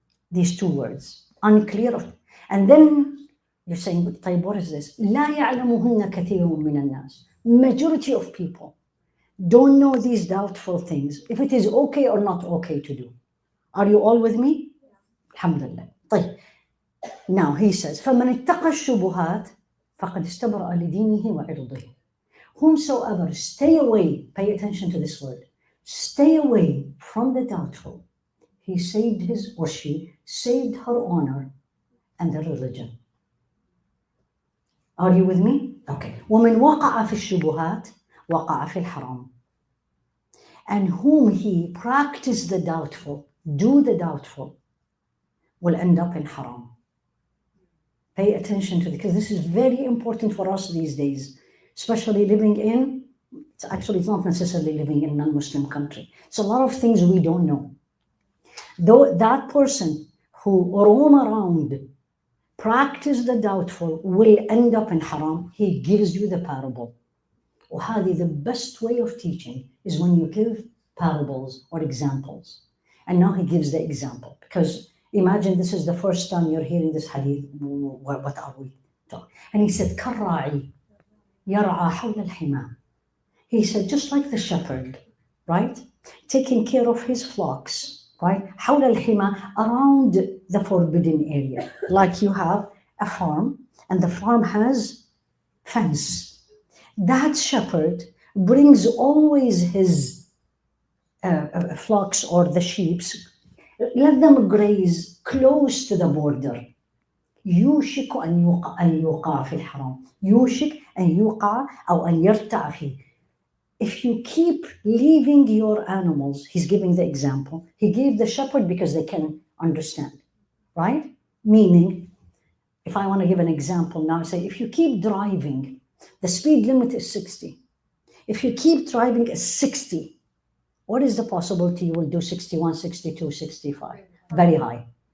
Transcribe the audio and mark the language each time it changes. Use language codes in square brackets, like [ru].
[en] these two words, unclear. And then you're saying, [ar] طيب, [en] what is this? [ar] لا يعلمهن كثير من الناس. [en] Majority of people don't know these doubtful things, if it is okay or not okay to do. Are you all with me? Alhamdulillah. [ar] طيب. [en] Now he says, [ar] فمن اتقى الشبهات فقد استبرأ لدينه وعرضه. [en] Whomsoever, stay away, pay attention to this word, stay away from the doubtful, he saved his, or she saved her honor and the religion. Are you with me? Okay. [ar] ومن وقع في الشبهات وقع في الحرام. [en] And whom he practice the doubtful, do the doubtful, will end up in haram. Pay attention to this, because this is very important for us these days, especially living in, it's not necessarily living in a non-Muslim country. It's a lot of things we don't know. Though that person who roam around, practice the doubtful, will end up in haram. He gives you the parable. [ar] وهذه, [en] the best way of teaching is when you give parables or examples. And now he gives the example, because imagine this is the first time you're hearing this hadith. What are we talking? And he said, [ar] كالراعي يرعى حول الحمام. [en] He said, just like the shepherd, right? Taking care of his flocks, right? [ar] حول الحمى, [en] around the forbidden area. Like you have a farm, and the farm has fence. That shepherd brings always his flocks or the sheep, let them graze close to the border. [ar] يوشك أن يوقع في الحرام. يوشك أن يوقع أو أن يرتع فيه. [en] If you keep leaving your animals, he's giving the example. He gave the shepherd because they can understand, right? Meaning, if I want to give an example now, say, if you keep driving, the speed limit is 60. If you keep driving at 60, what is the possibility you will do 61, 62, 65? Very high.